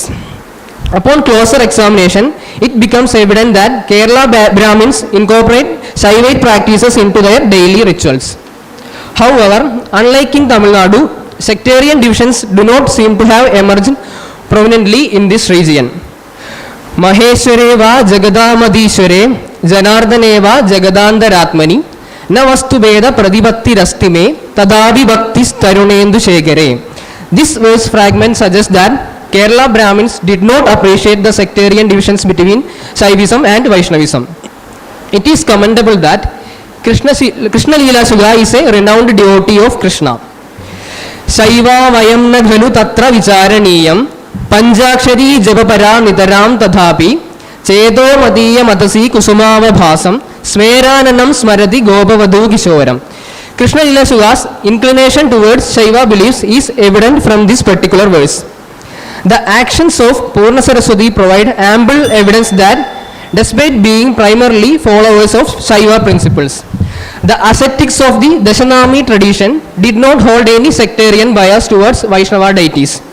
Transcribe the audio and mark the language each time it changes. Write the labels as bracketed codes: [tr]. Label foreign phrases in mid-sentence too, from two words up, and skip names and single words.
[en] Upon closer examination, it becomes evident that Kerala Brahmins incorporate Shaivite practices into their daily rituals. However, unlike in Tamil Nadu, sectarian divisions do not seem to have emerged prominently in this region. [sa] महेश्वरे वा जगदामदीश्वरे जनार्दने वा जगदन्तरात्मनि न वस्तु वेद प्रदिपत्ति रस्तिमे तदवि भक्तिस् तरुणेन्दु शेखरे. [en] This verse fragment suggests that Kerala Brahmins did not appreciate the sectarian divisions between Shaivism and Vaishnavism. It is commendable that Krishna Leela Shuga is a renowned devotee of Krishna. [sa] शैव वयं न खनु तत्र विचारणीयं पञ्चाक्षरी जपपर नितरां तथापि चेदो मदीय मतसि कुसुमव भासं स्मेराननं स्मरति गोपवदु किशोरं. [en] Krishna Leela Shuga's inclination towards Shaiva beliefs is evident from this particular verse. The actions of Purna Saraswati provide ample evidence that despite being primarily followers of Shaiva principles, the ascetics of the Dashanami tradition did not hold any sectarian bias towards Vaishnava deities.